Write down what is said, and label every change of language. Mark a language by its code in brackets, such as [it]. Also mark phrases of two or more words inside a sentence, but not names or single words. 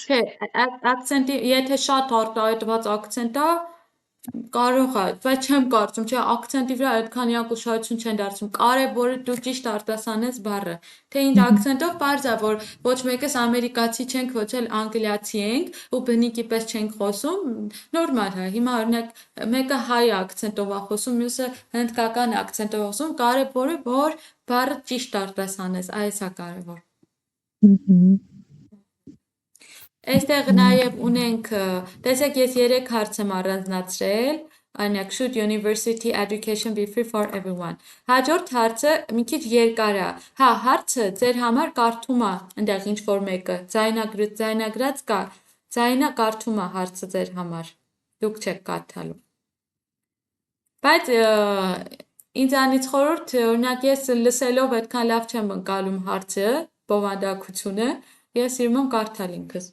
[hy] Չէ, ակցենտի, եթե շատ արտահայտված ակցենտ է, կարող է, բայց չեմ կարծում, չէ, ակցենտի վրա այդքան իրենք ուշադրություն չեն դարձնում։ Կարևորը դու ճիշտ արտասանես բառը։ Թե ինչ ակցենտով պարզ է, որ ոչ մեկս ամերիկացի չենք, ոչ էլ անգլիացի ենք ու բնիկի պես չենք խոսում, նորմալ է։ Հիմա օրինակ մեկը հայ ակցենտով է խոսում, մյուսը հնդկական ակցենտով խոսում, կարևորը որ բառը ճիշտ արտասանես, այս է կարևոր։ Այստեղ նաև ունենք, տեսեք ես 3 հարց եմ առանձնացրել, օրինակ [en] should university education be free for everyone։ [hy] Հաջորդ հարցը մի քիչ երկար է։ Հա, հարցը ձեր համար կարդում է, այնտեղ ինչ որ մեկը, ձայնագրած կա, ձայնը կարդում է հարցը ձեր համար։ Դուք չեք կարդալու։ Բայց ինձանից խորհուրդ, օրինակ ես լսելով այդքան լավ չեմ ընկալում հարցը, բովանդակությունը, ես սիրում եմ կարդալ ինքս։